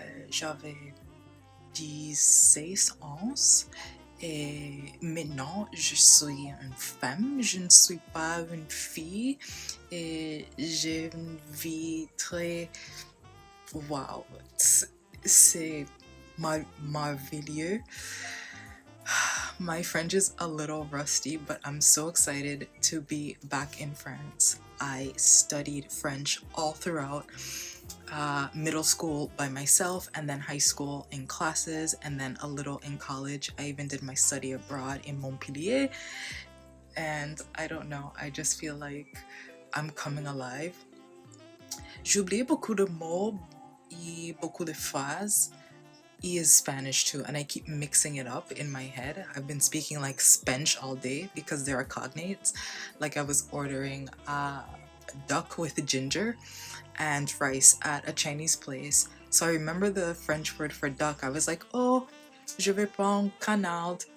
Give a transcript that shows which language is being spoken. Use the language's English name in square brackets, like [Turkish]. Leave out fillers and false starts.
[French] j'avais 16 ans et maintenant je suis une femme, je ne suis pas une fille et j'ai une vie très wow, c'est merveilleux. [English] My French is a little rusty, but I'm so excited to be back in France. I studied French all throughout middle school by myself, and then high school in classes, and then a little in college. I even did my study abroad in Montpellier, and I don't know, I just feel like I'm coming alive. [French] J'ai oublié beaucoup de mots et beaucoup de phrases. [English] E is Spanish too, and I keep mixing it up in my head. I've been speaking like Spench all day because there are cognates. Like I was ordering duck with ginger and rice at a Chinese place. So I remember the French word for duck. I was like, oh, [French] je vais prendre canard.